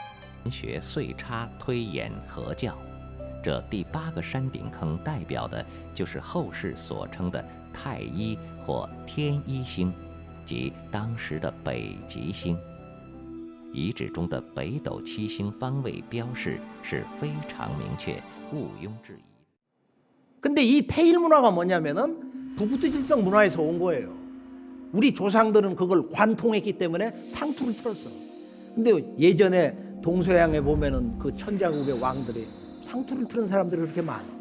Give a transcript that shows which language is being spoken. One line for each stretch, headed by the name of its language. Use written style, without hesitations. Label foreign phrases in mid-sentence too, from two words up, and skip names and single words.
Chinese: 文学岁差推演合教，这第8个山顶坑代表的就是后世所称的太一或天一星，即当时的北极星。遗址中的北斗七星方位标示是非常明确，毋庸置疑。
Korean: 근데 이 태일 문화가 뭐냐면은 북두칠성 문화에서 온 거예요. 우리 조상들은 그걸 관통했기 때문에 상투를 틀었어. 근데 예전에 동서양에 보면은 그 천자국의 왕들이 상투를 틀은 사람들이 그렇게 많아.